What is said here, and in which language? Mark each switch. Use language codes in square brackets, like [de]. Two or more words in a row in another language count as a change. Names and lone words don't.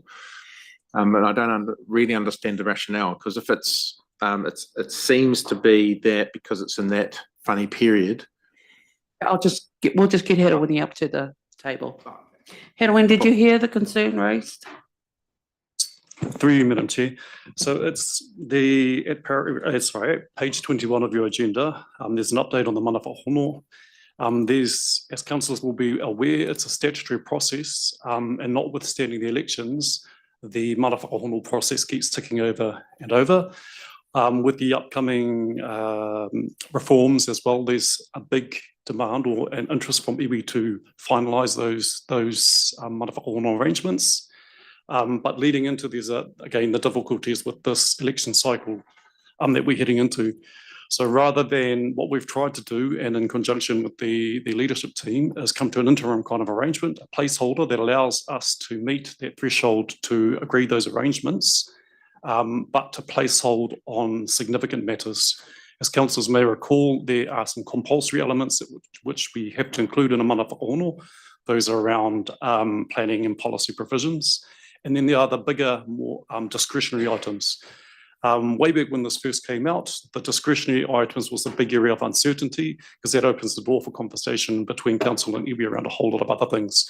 [en] But I don't really understand the rationale, because if it seems to be that because it's in that funny period. We'll just get Hedwyn up to the table. Hedwyn, did you hear the concern raised? Through you, Madam Chair. So it's at page 21 of your agenda. There's an update on the [mi] mana whakahono. [en] As councillors will be aware, it's a statutory process, and notwithstanding the elections, the [mi] mana whakahono [en] process keeps ticking over and over. With the upcoming reforms as well, there's a big demand or an interest from iwi to finalise those [mi] mana whakahono [en] arrangements. But leading into there's again the difficulties with this election cycle that we're heading into. So rather than what we've tried to do, and in conjunction with the leadership team, is come to an interim kind of arrangement, a placeholder that allows us to meet that threshold to agree those arrangements, but to placehold on significant matters. As councillors may recall, there are some compulsory elements which we have to include in a [mi] mana whakahono. [en] Those are around planning and policy provisions. And then there are the bigger, more discretionary items. Way back when this first came out, the discretionary items was the big area of uncertainty, because that opens the door for conversation between council and iwi around a whole lot of other things.